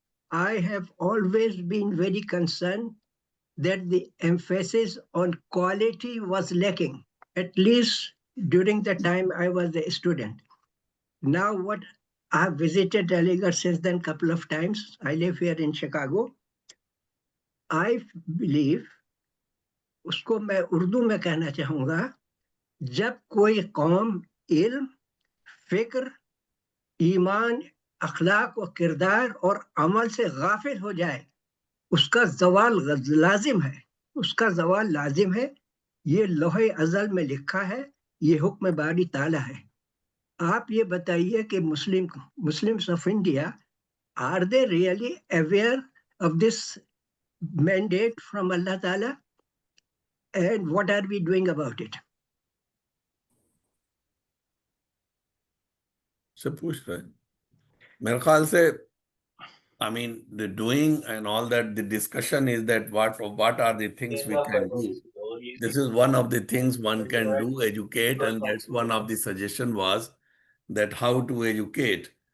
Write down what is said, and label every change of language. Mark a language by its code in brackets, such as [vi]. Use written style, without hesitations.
[en] I have always been very concerned that the emphasis on quality was lacking, at least during the time I was a student. Now what I've visited Aligarh since then couple of times. I live here in Chicago. I believe, [hi] उसको मैं उर्दू में कहना चाहूँगा, जब कोई कौम इल्म, फिक्र, ईमान, अखलाक व किरदार और अमल से गाफिल हो जाए, उसका जवाल लाजिम है, उसका जवाल लाजिम है। ये लोहे अज़ल में लिखा है, ये हुक्म बारी ताला है। आप ये बताइए कि [en] Muslims of India, are they really aware of this mandate from Allah Ta'ala, and what are we doing about it? [hi] से पूछ रहे हैं मेरे ख्याल से [en] I mean the doing and all that, the discussion is that what are the things we can do. This is one of the things one can do, educate, and that's one of the suggestion was that how to educate.